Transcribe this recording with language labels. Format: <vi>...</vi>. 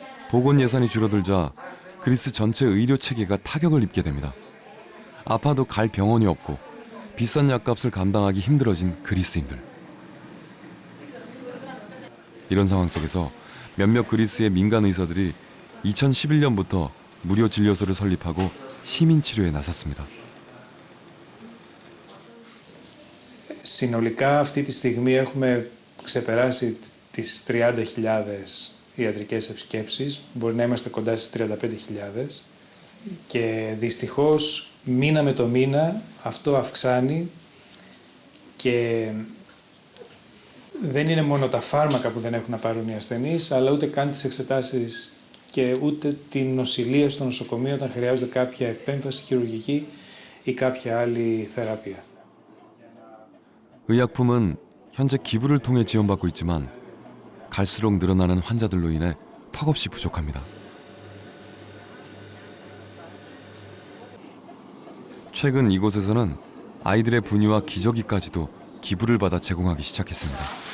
<ko>보건 예산이 줄어들자 그리스 전체 의료 체계가 타격을 입게 됩니다. 아파도 갈 병원이 없고 비싼 약값을 감당하기 힘들어진 그리스인들. 이런 상황 속에서 몇몇 그리스의 민간 의사들이 2011년부터 무료 진료소를 설립하고 시민 치료에 나섰습니다.</ko> <el>Συνολικά αυτή τη στιγμή έχουμε ξεπεράσει τις 30.000 ιατρικές επισκέψεις. Μπορεί να είμαστε κοντά στις 35.000 και δυστυχώς μήνα με το μήνα αυτό αυξάνει και δεν είναι μόνο τα φάρμακα που δεν έχουν να πάρουν οι ασθενείς, αλλά ούτε καν τις εξετάσεις και ούτε την νοσηλεία στο νοσοκομείο όταν χρειάζονται κάποια επέμβαση χειρουργική ή κάποια άλλη θεραπεία.</el> <ko>의약품은 현재 기부를 통해 지원받고 있지만 갈수록 늘어나는 환자들로 인해 턱없이 부족합니다. 최근 이곳에서는 아이들의 분유와 기저귀까지도 기부를 받아 제공하기 시작했습니다.</ko>